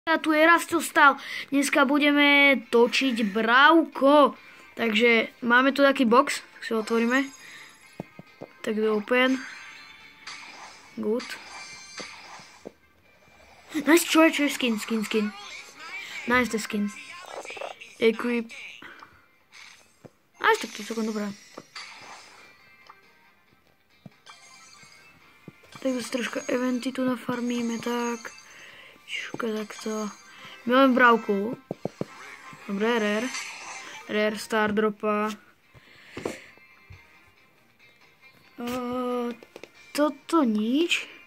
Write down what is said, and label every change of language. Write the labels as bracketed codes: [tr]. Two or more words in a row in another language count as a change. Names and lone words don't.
[sk] A tu je Rastio Style. Dneska budeme točiť Bravko. Takže máme tu taký box. Tak si ho otvoríme. Tak do open. [en] Good. Nice, [sk] čo je skin. [en] Nice the skin. Equip. Nice, [sk] tak to je celkom dobré. Tak si troška eventy tu nafarmíme, tak. Takto. My máme Bravku. Dobre, rare. Rare star dropa. Toto nič.